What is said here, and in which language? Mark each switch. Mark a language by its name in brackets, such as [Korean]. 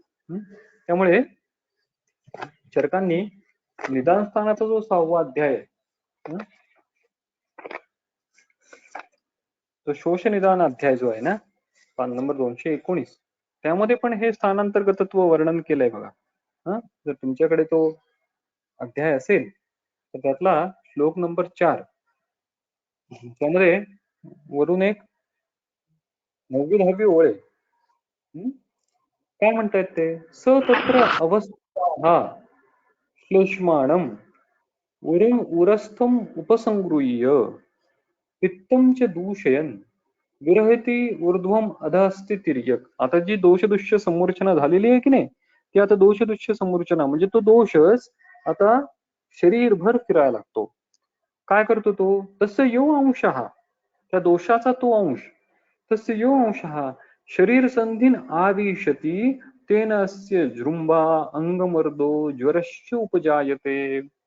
[Marathi] त्यामुळे चरकांनी निदान स्थानाचा जो 6वा अध्याय आहे, तो शोष निदान अध्याय जो आहे ना, पान नंबर 219, त्यामध्ये पण हे स्थानांतर्गतत्व वर्णन केलंय बघा. जर तुमच्याकडे तो अध्याय असेल तर त्यातला श्लोक नंबर 4, त्यामध्ये वरून एक 9वी-10वी ओळ आहे. काय म्हणतायत ते? [Sanskrit] स तत्र अवस्था श्लेष्माणम उरस्थम उपसंगृह्य पित्तम च दूषयन विरहती ऊर्ध्वम अधस्ति तिर्यक. [Marathi] आता जी दोषदुष्य समूर्छना झालेली आहे की नाही, ती आता दोषदुष्य समूर्छना म्हणजे तो दोषच आता शरीरभर फिरायला लागतो. काय करतो तो? [Sanskrit] तस्य यो अंशः, [Marathi] त्या दोषाचा तो अंश, [Sanskrit] तस्य यो अंशः शरीर संधीन आविशती तेन अस्य जृंभा अंगमर्दो ज्वरश्च उपजायते.